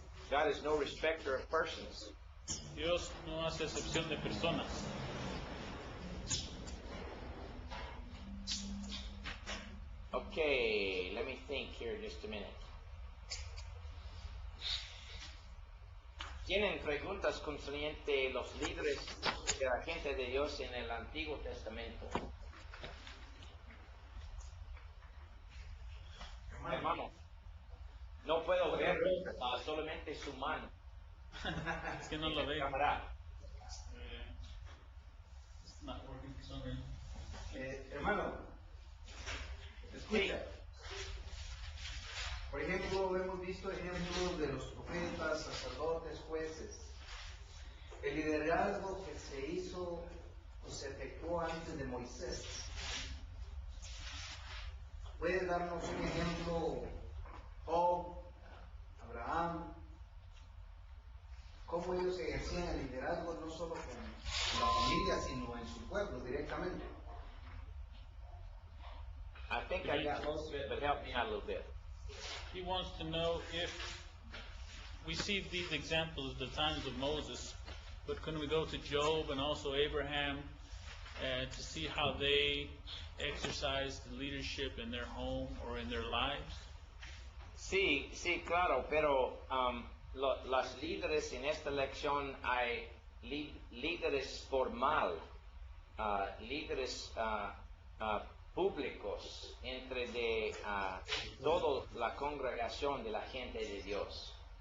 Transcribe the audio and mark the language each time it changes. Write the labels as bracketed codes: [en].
[en] God is no respecter of persons. [es] Dios no hace excepción de personas. [en] Okay, let me think here just a minute. [es] ¿Tienen preguntas concerniente los líderes de la gente de Dios en el Antiguo Testamento? Hermano, no puedo ver solamente su mano. Es que no lo veo. Cámara. [en] It's not working for some reason. [es] Hermano, escucha. Por ejemplo, hemos visto ejemplos de los profetas, sacerdotes, jueces. El liderazgo que se hizo o se efectuó antes de Moisés. ¿Puede darnos un ejemplo? Job, Abraham, cómo ellos ejercían el liderazgo no solo con la familia, sino en su pueblo directamente. [en] I think I got most of it, but help me out a little bit. He wants to know if we see these examples of the times of Moses, but can we go to Job and also Abraham to see how they exercised leadership in their home or in their lives? [es] Sí, sí, claro, pero los líderes en esta lección hay líderes formal, líderes públicos entre de toda la congregación de la gente de Dios.